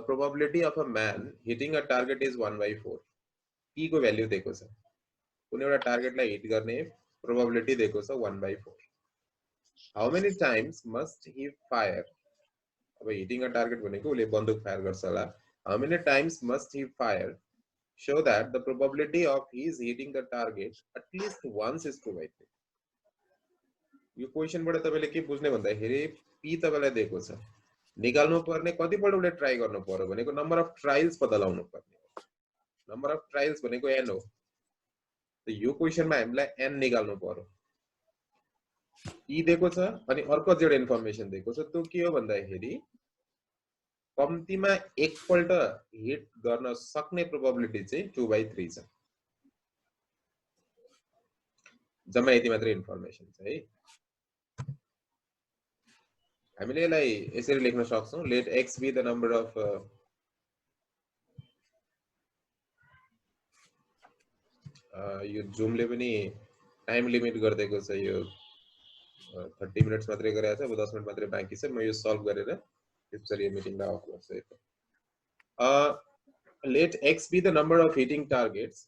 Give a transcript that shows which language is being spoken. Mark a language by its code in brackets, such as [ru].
[en] The probability of a man hitting a target is 1/4। [ne] P को value दिएको छ, कुनै एउटा टार्गेटलाई हिट गर्ने प्रोबेबिलिटी दिएको छ 1/4। [en] how many times must he fire, [ne] अब हिटिङ अ टार्गेट भनेको उसले बन्दुक फायर गर्छ होला। [en] How many times must he fire show that the probability of his hitting the target at least once is 2/3। [ne] यो क्वेशनबाट तपाईले के बुझ्ने भन्दाखेरि पी तपाईलाई दिएको छ, निकाल्नु पर्ने कतिपल्ट उसले ट्राई गर्नु पर्यो भनेको नम्बर अफ ट्रायल्स पत्ता लगाउनु पर्ने। नम्बर अफ ट्रायल्स भनेको n हो, त यो क्वेशनमा हामीलाई n निकाल्नु पर्यो। पी दिएको छ अनि अर्को जेड इन्फर्मेसन दिएको छ, त्यो के हो भन्दाखेरि कम्तीमा एकपल्ट हिट गर्न सक्ने प्रोबेबिलिटी चाहिँ 2/3 छ। जम्मा यति मात्रै इन्फर्मेसन छ है। हामीले यसलाई यसरी लेख्न सक्छौं, [en] let x be the number of [ne] यो जुमले पनि टाइम लिमिट गरिदिएको छ, यो 30 मिनट्स मात्रै गरेको छ, अब 10 मिनट मात्रै बाँकी छ। म यो सल्भ गरेर त्यसपछि यो मिटिङलाई अफ गर्छु। [en] Let x be the number of hitting targets.